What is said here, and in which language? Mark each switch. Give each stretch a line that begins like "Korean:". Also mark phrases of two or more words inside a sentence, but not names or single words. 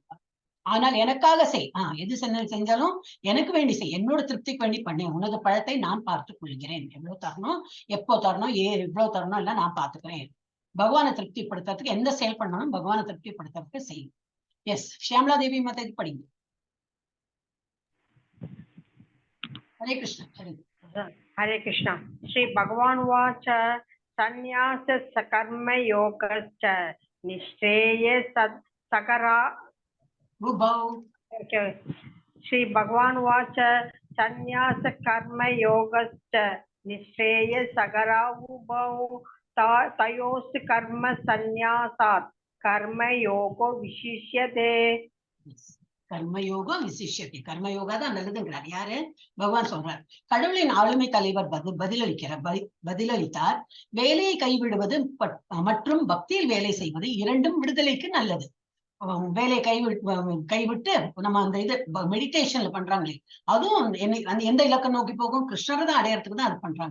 Tamil: ஆனால் எனக்காக செய், எது செஞ்சாலும் எனக்கு வேண்டி செய், என்னோட திருப்திக்கு வேண்டி பண்ணேன், உனது பழத்தை நான் பார்த்துக் கொள்கிறேன், எவ்வளவு தரணும், எப்போ தரணும், எவ்வளவு தரணும் எல்லாம் நான் பார்த்துக்கிறேன். பகவானை திருப்திப்படுத்துறதுக்கு எந்த செயல் பண்ணணும், பகவானை திருப்திப்படுத்துறதுக்கு செய்யும். எஸ், ஷியாமலா தேவி மத்த படிங்க.
Hindi: हरे कृष्ण। हरे कृष्ण।
Sanskrit: श्री भगवान वाच संन्यास सकर्म योगश्च निश्रेय सकरा। श्री भगवान वाच संन्यास कर्म योगश्च निश्रेय सकरा उभौ तयोस् कर्म संन्यासात् कर्म योगो विशिष्यते।
Tamil: கர்மயோகம் விசிஷ்யத்தை, கர்மயோகா தான் நல்லதுங்கிறார். யாரு? பகவான் சொல்றார். கடவுளின் ஆளுமை தலைவர் பதிலளித்தார். வேலையை கைவிடுவது மற்றும் பக்தியில் வேலை செய்வது இரண்டும் விடுதலைக்கு நல்லது. வேலையை கைவிட்டு நம்ம அந்த இது மெடிடேஷன்ல பண்றாங்களே, அதுவும் எந்த இலக்கம் நோக்கி போகும், கிருஷ்ணரை தான் அடையறதுக்கு தான் அது பண்றாங்க.